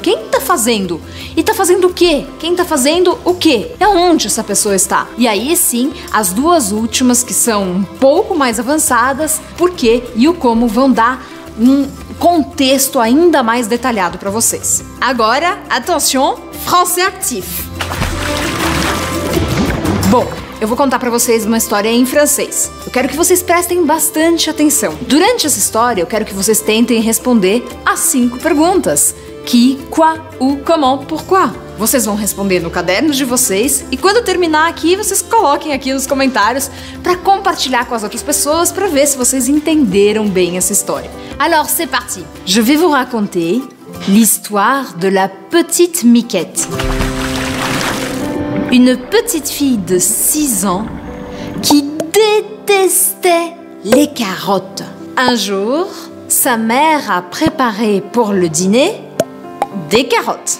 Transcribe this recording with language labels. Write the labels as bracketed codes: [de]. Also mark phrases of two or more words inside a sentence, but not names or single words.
[pt] Quem está fazendo? E está fazendo o quê? Quem está fazendo o quê? É onde essa pessoa está? E aí sim, as 2 últimas, que são um pouco mais avançadas, por quê e o como vão dar um contexto ainda mais detalhado para vocês. Agora, [fr] attention, français actif. [pt] Bom, eu vou contar para vocês uma história em francês. Eu quero que vocês prestem bastante atenção. Durante essa história, eu quero que vocês tentem responder as 5 perguntas. [fr] Qui, quoi, où, comment, pourquoi. [pt] Vocês vão responder no caderno de vocês e quando terminar aqui, vocês coloquem aqui nos comentários para compartilhar com as outras pessoas para ver se vocês entenderam bem essa história. [fr] Alors, c'est parti. Je vais vous raconter l'histoire de la petite Miquette. Une petite fille de 6 ans qui détestait les carottes. Un jour, sa mère a préparé pour le dîner des carottes.